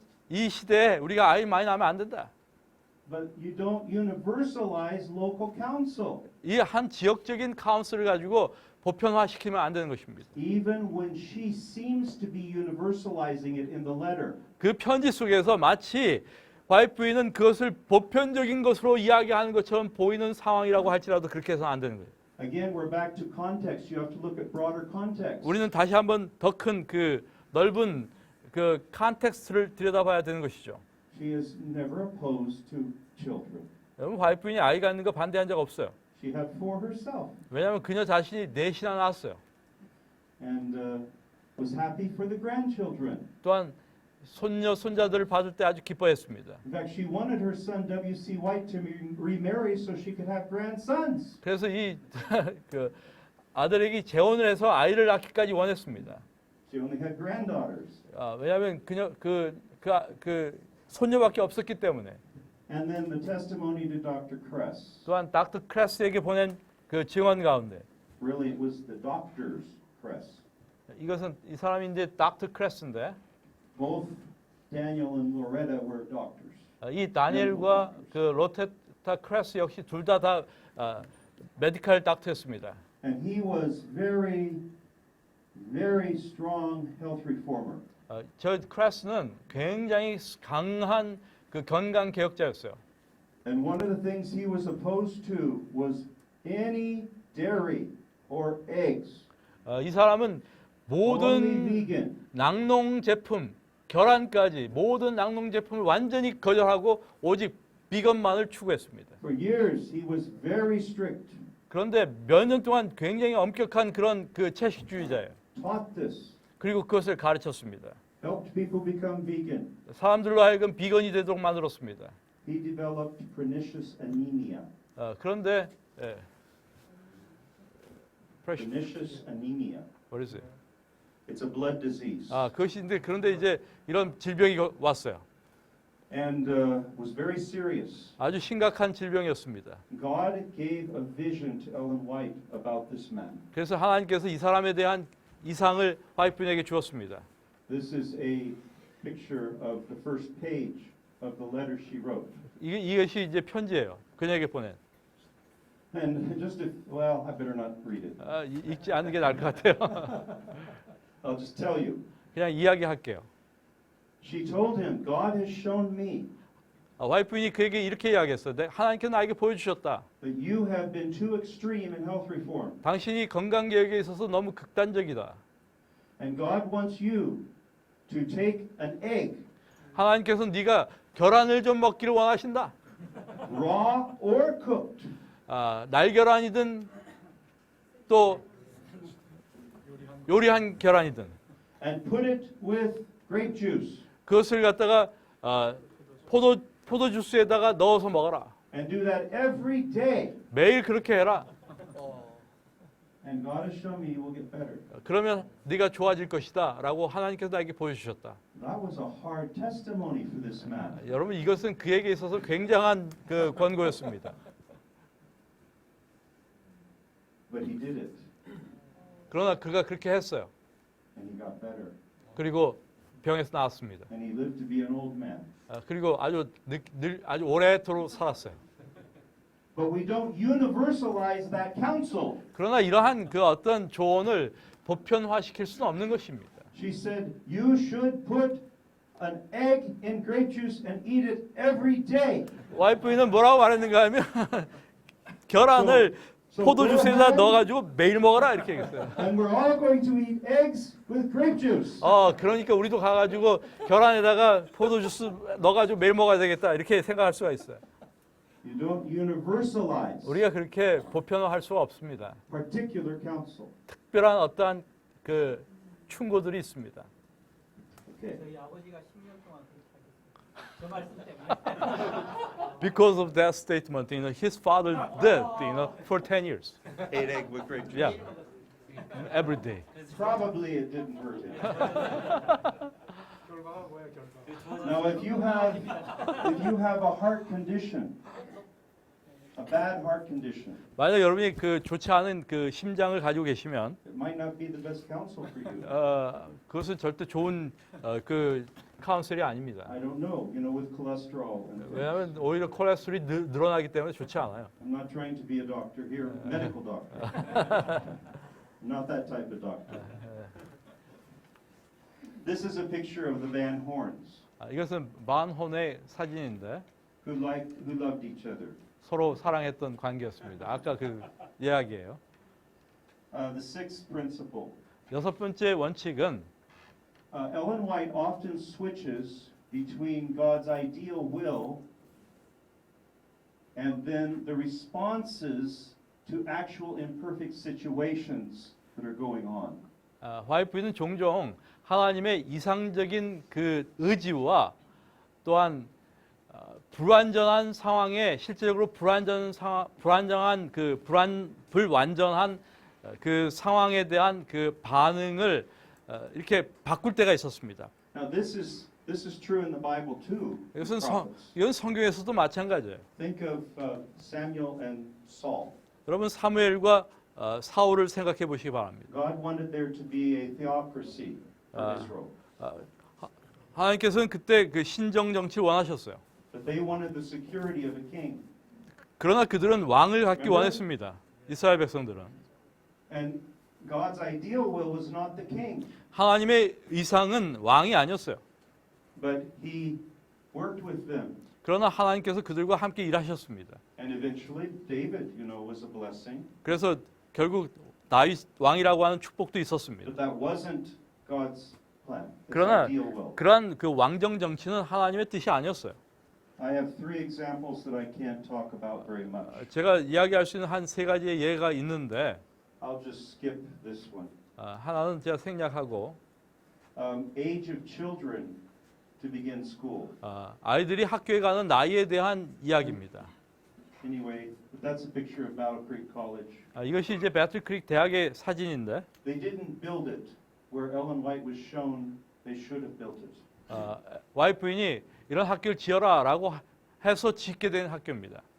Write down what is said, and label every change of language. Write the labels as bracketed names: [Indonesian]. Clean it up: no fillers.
[Korean] 이 시대에 우리가 아이 많이 낳으면 안 된다. [English] but you don't universalize local counsel. [Korean] 이 한 지역적인 카운슬을 가지고 보편화시키면 안 되는 것입니다. [English] Even when she seems to be universalizing it in the letter. [Korean] 그 편지 속에서 마치 와이프인은 그것을 보편적인 것으로 이야기하는 것처럼 보이는 상황이라고 할지라도 그렇게 해서는 안 되는 거예요. [English] Again, we're back to context. You have to look at broader context. [Korean] 우리는 다시 한번 더 큰 그 넓은 그 컨텍스트를 들여다봐야 되는 것이죠. [English] She is never opposed to children. [Korean] 여러분 와이프인이 아이 갖는 거 반대한 적 없어요. [English] She had 4 herself [Korean] 왜냐하면 그녀 자신이 넷이나 낳았어요. [English] and was happy for the grandchildren. [Korean] 또한 손녀 손자들을 봐줄 때 아주 기뻐했습니다. [English] In fact, she wanted her son W.C. White to remarry so she could have grandsons. [Korean] 그래서 이 그 아들에게 재혼을 해서 아이를 낳기까지 원했습니다. [English] She only had granddaughters. [Korean] 왜냐하면 그녀 그 손녀밖에 없었기 때문에. [English] And then the testimony to Dr. Kress. [Korean] 또한 닥터 크레스에게 보낸 그 증언 가운데 [English] Really, it was the doctor's Kress. [Korean] 이것은 이 사람이 이제 닥터 크레스인데 [English] Both Daniel and Loretta were doctors. [Korean] 이 다니엘과 그 로테타 크레스 역시 둘 다 메디컬 닥터였습니다. [English] And he was very, very strong health reformer. [Korean] 저 크레스는 굉장히 강한 그 건강 개혁자였어요. [English] And one of the things he was opposed to was any dairy or eggs. [Korean] 이 사람은 [English] Only [Korean] 모든 [English] vegan. [Korean] 낙농 제품, 계란까지 모든 낙농 제품을 완전히 거절하고 오직 비건만을 추구했습니다. [English] For years, he was very strict. [Korean] 그런데 몇 년 동안 굉장히 엄격한 그런 그 채식주의자예요. [English] Taught this. [Korean] 그리고 그것을 가르쳤습니다. [English] Helped people become vegan. [Korean] 사람들로 하여금 비건이 되도록 만들었습니다. [English] He developed pernicious anemia. [Korean] 그런데 [English] Pernicious anemia. What is it? It's a blood disease. [Korean] 그것인데 그런데 이제 이런 질병이 왔어요. [English] And was very serious. [Korean] 아주 심각한 질병이었습니다. [English] God gave a vision to Ellen White about this man. [Korean] 그래서 하나님께서 이 사람에 대한 이상을 와이프에게 주었습니다. [English] This is a picture of the first page of the letter she wrote. [Korean] 이것이 이제 편지예요. 그녀에게 보낸. [English] And just if, well, I better not read it. [Korean] 읽지 않는 게 나을 것 같아요. [English] I'll just tell you. [Korean] 그냥 이야기할게요. [English] She told him, God has shown me [Korean] 와이프인이 그에게 이렇게 이야기했어요. 하나님께서 나에게 보여주셨다. [English] that you have been too extreme in health reform. [Korean] 당신이 건강 개혁에 있어서 너무 극단적이다. [English] And God wants you to take an egg, [Korean] 하나님께서 네가 계란을 좀 먹기를 원하신다. [English] raw or cooked, [Korean] 날계란이든 또 요리한 계란이든 [English] and put it with grape juice. [Korean] 그것을 갖다가 포도 주스에다가 넣어서 먹어라. [English] And do that every day. [Korean] 매일 그렇게 해라. [English] And God has shown me you will get better. [Korean] 그러면 네가 좋아질 것이다라고 하나님께서 나에게 보여주셨다. [English] That was a hard testimony for this man. [Korean] 여러분 이것은 그에게 있어서 굉장한 그 권고였습니다. [English] But he did it. [Korean] 그러나 그가 그렇게 했어요. [English] And he got better. [Korean] 그리고 병에서 나았습니다. [English] And he lived to be an old man. [Korean] 그리고 아주 아주 오래도록 살았어요. [English] But we don't universalize that counsel. [Korean] 그러나 이러한 그 어떤 조언을 보편화시킬 수는 없는 것입니다. [English] She said, you should put an egg in grape juice and eat it every day. [Korean] 와이프는 뭐라고 말했는가 하면 계란을 포도 주스에다 넣어가지고 매일 먹어라 이렇게 얘기했어요. [English] And we're all going to eat eggs with grape juice. [Korean] 그러니까 우리도 가가지고 계란에다가 포도 주스 넣어가지고 매일 먹어야 되겠다 이렇게 생각할 수가 있어요. [English] You don't universalize [Korean] 우리가 그렇게 보편화할 수가 없습니다. [English] particular counsel. [Korean] 특별한 어떠한 그 충고들이 있습니다. [English] Okay. [Korean] 저희 아버지가 10년 동안 그렇게 하셨어요. 저 말씀 때문에. [English] Because of that statement, his father did, for 10 years. 8 egg with grape juice. Yeah, every day. Probably it didn't hurt him. [Korean] 결과가 뭐예요? 결과. [English] Now, if you have a heart condition, a bad heart condition, [Korean] 만약 여러분이 그 좋지 않은 그 심장을 가지고 계시면 [English] it might not be the best counsel for you. [Korean] 그것은 절대 좋은 그 카운셀이 아닙니다. [English] I don't know, with cholesterol. And things. [Korean] 왜냐하면 오히려 콜레스테롤이 늘어나기 때문에 좋지 않아요. [English] I'm not trying to be a doctor here, medical doctor. I'm not that type of doctor. This is a picture of the Van Horns, [Korean] 이것은 만혼의 사진인데 [English] who loved each other. [Korean] 서로 사랑했던 관계였습니다. 아까 그 이야기예요. [English] The sixth principle. [Korean] 여섯 번째 원칙은 [English] Ellen White often switches between God's ideal will and then the responses to actual imperfect situations that are going on. [Korean] 화이트 부인은 종종 하나님의 이상적인 그 의지와 또한 불완전한 상황에 실제적으로 불완전한 그 불완전한 그 상황에 대한 그 반응을 이렇게 바꿀 때가 있었습니다. [English] Now this is true in the Bible too. [Korean] 이건 성경에서도 마찬가지예요. [English] Think of Samuel and Saul. [Korean] 여러분 사무엘과 사울을 생각해 보시기 바랍니다. [English] God wanted there to be a theocracy for Israel, [Korean] 하나님께서는 그때 그 신정 정치를 원하셨어요. [English] but they wanted the security of a king. [Korean] 그러나 그들은 왕을 갖기 원했습니다. 이스라엘 백성들은. [English] And God's ideal will was not the king, [Korean] 하나님의 의상은 왕이 아니었어요. [English] but He worked with them. [Korean] 그러나 하나님께서 그들과 함께 일하셨습니다. [English] And eventually, David, was a blessing, [Korean] 그래서 결국 다윗 왕이라고 하는 축복도 있었습니다. [English] but that wasn't God's plan. His [Korean] 그러나 [English] ideal will. [Korean] 그러한 그 왕정 정치는 하나님의 뜻이 아니었어요. [English] I have three examples that I can't talk about very much. [Korean] 제가 이야기할 수 있는 한 세 가지의 예가 있는데 [English] I'll just skip this one. [Korean] 하나는 제가 생략하고 [English] Age of children to begin school. [Korean] 아이들이 학교에 가는 나이에 대한 이야기입니다. [English] Anyway, that's a picture of Battle Creek College. [Korean] 이것이 이제 배틀크릭 대학의 사진인데 [English] They didn't build it where Ellen White was shown they should have built it. [Korean] 와이프 부인이 이런 학교를 지어라라고 해서 짓게 된 학교입니다.